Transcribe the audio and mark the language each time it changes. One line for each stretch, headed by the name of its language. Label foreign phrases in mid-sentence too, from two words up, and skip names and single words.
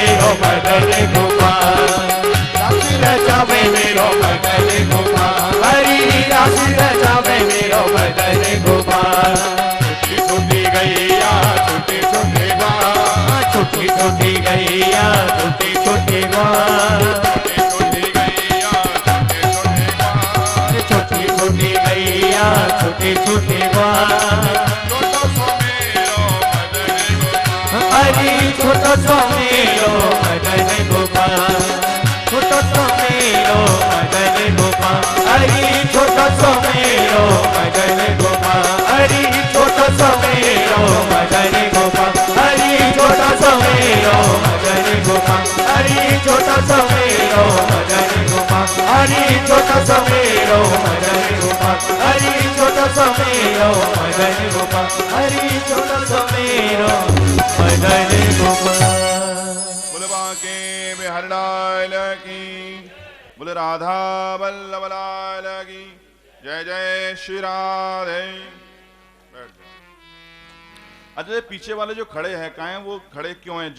Braj: मदन गोपाल, रास रचावे मेरो मदन गोपाल, हरि रास रचावे मेरो मदन गोपाल। छोटी छोटी गैया छोटे छोटे गाय, छोटी छोटी गैया छोटी छोटी गाय, छोटी छोटी गैया छोटे छोटे गाय, छोटी छोटी गैया छोटी छोटी गाय। छोटो सो मेरो मदन गोपाल, हरि छोटो सो मेरो मदन गोपाल, छोटो सो मेरो मदन गोपाल, हरि छोटो सो मेरो मदन गोपाल, हरि छोटो सो मेरो मदन गोपाल, हरि छोटो सो मेरो मदन गोपाल, हरि छोटो सो मेरो मदन गोपाल, हरि छोटो सो मेरो मदन गोपाल, हरि छोटो सो मेरो मदन गोपाल, हरि छोटो सो मेरो मदन गोपाल।
Hindi: बोले बांके बिहारी लाल की, बोले राधा वल्लभ लाल की, जय जय श्री राधे। अच्छा, ये पीछे वाले जो खड़े हैं कहाँ हैं? वो खड़े क्यों हैं?